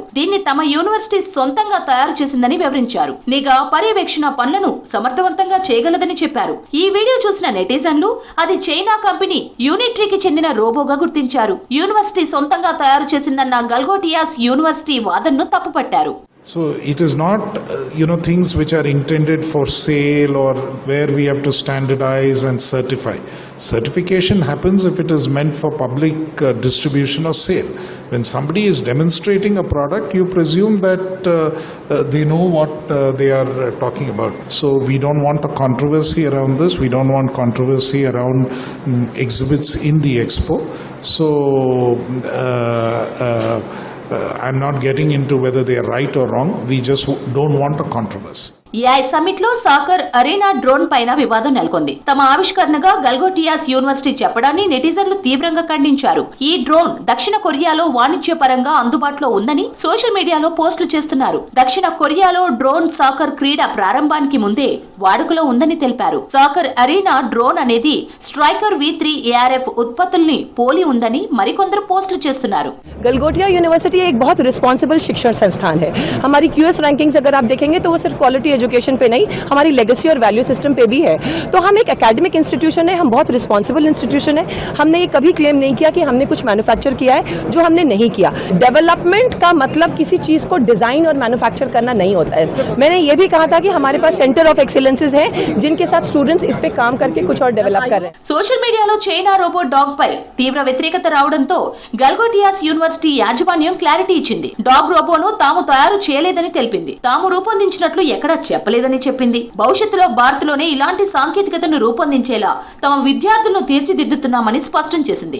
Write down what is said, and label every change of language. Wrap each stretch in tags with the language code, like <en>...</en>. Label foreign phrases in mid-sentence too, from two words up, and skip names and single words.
<te>దీన్ని తమ యూనివర్సిటీ సొంతంగా తయారు చేసిందని వివరించారు. నిఘా, పర్యవేక్షణ పనులను సమర్థవంతంగా చేయగలదని చెప్పారు. ఈ వీడియో చూసిన నెటిజన్లు అది చైనా కంపెనీ యూనిట్రీకి చెందిన రోబోగా గుర్తించారు. యూనివర్సిటీ సొంతంగా తయారు చేసిందన్న గల్గోటియాస్ యూనివర్సిటీ వాదనను తప్పుపట్టారు.</te> <en>So it is not, things which are intended for sale or where we have to standardize and certify. Certification happens if it is meant for public distribution or sale. When somebody is demonstrating a product, you presume that they know what they are talking about. So we don't want a controversy around this. We don't want controversy around exhibits in the expo. So I'm not getting into whether they are right or wrong. We just don't want a controversy. AI summit</en> <te>లో</te> <en>soccer arena drone</en> <te>పైన వివాదం నెలకొంది. తమ ఆవిష్కరణగా గల్గోటియాస్ యూనివర్సిటీ చెప్పడాన్ని నెటిజన్లు తీవ్రంగా ఖండించారు. ఈ డ్రోన్ దక్షిణ కొరియాలో వాణిజ్యపరంగా అందుబాటులో ఉందని సోషల్ మీడియాలో పోస్టులు చేస్తున్నారు. దక్షిణ కొరియాలో డ్రోన్ సాకర్ క్రీడ ప్రారంభానికి ముందే వాడుకలో ఉందని తెలిపారు.</te> <en>soccer arena drone</en> <te>అనేది స్ట్రైకర్ V3 ARF ఉత్పత్తుల్ని పోలి ఉందని మరికొందరు పోస్టులు చేస్తున్నారు.</te> <hi>गलगोटिया यूनिवर्सिटी एक बहुत रिस्पॉन्सिबल शिक्षण संस्थान है. हमारी QS रैंकिंग्स अगर आप देखेंगे तो वो सिर्फ</hi> <en>quality education</en> <hi>पे नहीं, हमारी लेगेसी और</hi> <en>value system</en> <hi>पे भी है. तो हम एक</hi> <en>academic institution</en> <hi>है, हम बहुत</hi> <en>responsible institution</en> <hi>है. हमने ये कभी क्लेम नहीं किया कि हमने कुछ मैन्युफैक्चर किया है जो हमने नहीं किया. डेवलपमेंट का मतलब किसी चीज को डिजाइन और मैन्युफैक्चर करना नहीं होता है. मैंने ये भी कहा था कि हमारे पास</hi> <en>centre of excellences</en> <hi>हैं जिनके साथ स्टूडेंट्स इस पे काम करके कुछ और डेवलप कर रहे हैं.</hi> <te>సోషల్ మీడియాలో చైనా</te> <en>robo dog</en> <te>పై తీవ్ర వ్యతిరేకత రావడంతో గల్గోటియాస్ యూనివర్సిటీ యాజమాన్యం క్లారిటీ ఇచ్చింది. డాగ్ రోబోను తాము తయారు చేయలేదని తెలిపింది. తాము రూపొందించినట్లు ఎక్కడా చెప్పలేదని చెప్పింది. భవిష్యత్తులో భారత్ లోనే ఇలాంటి సాంకేతికతను రూపొందించేలా తమ విద్యార్థులను తీర్చిదిద్దుతున్నామని స్పష్టం చేసింది.</te>